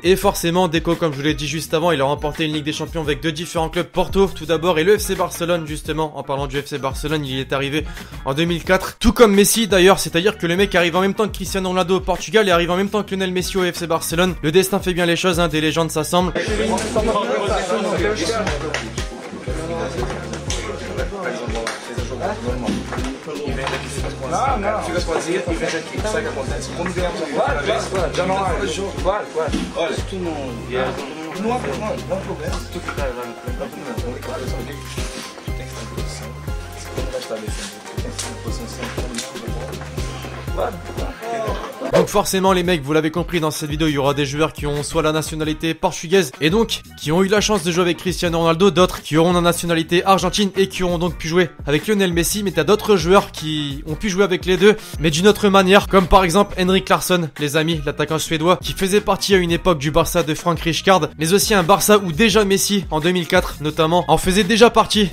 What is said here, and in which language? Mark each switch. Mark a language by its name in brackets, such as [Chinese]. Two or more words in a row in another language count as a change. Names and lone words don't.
[French] Et forcément Deco, comme je vous l'ai dit juste avant, il a remporté une Ligue des Champions avec deux différents clubs, Porto tout d'abord et le FC Barcelone justement. En parlant du FC Barcelone, il y est arrivé en 2004, tout comme Messi d'ailleurs, c'est-à-dire que le mec arrive en même temps que Cristiano Ronaldo au Portugal et arrive en même temps que Lionel Messi au FC Barcelone. Le destin fait bien les choses, hein, des légendes s'assemblent. [Portuguese] Não, fica sozinha e veja aqui, sabe o que acontece? Quando ganhamos a primeira vez, já não há jogo. Claro. Olha, se tu não vier, não há problema. Se tu ficar lá no campo, não tem que fazer sozinho. Tu tem que estar em posição. Você não vai estar defendendo, tu tem que estar em posição sempre quando escuta a bola. Claro. [French] Donc forcément les mecs, vous l'avez compris, dans cette vidéo il y aura des joueurs qui ont soit la nationalité portugaise et donc qui ont eu la chance de jouer avec Cristiano Ronaldo, d'autres qui auront la nationalité argentine et qui auront donc pu jouer avec Lionel Messi. Mais t'as d'autres joueurs qui ont pu jouer avec les deux mais d'une autre manière, comme par exemple Henrik Larsson les amis, l'attaquant suédois qui faisait partie à une époque du Barça de Frank Rijkaard, mais aussi un Barça où déjà Messi en 2004 notamment en faisait déjà partie.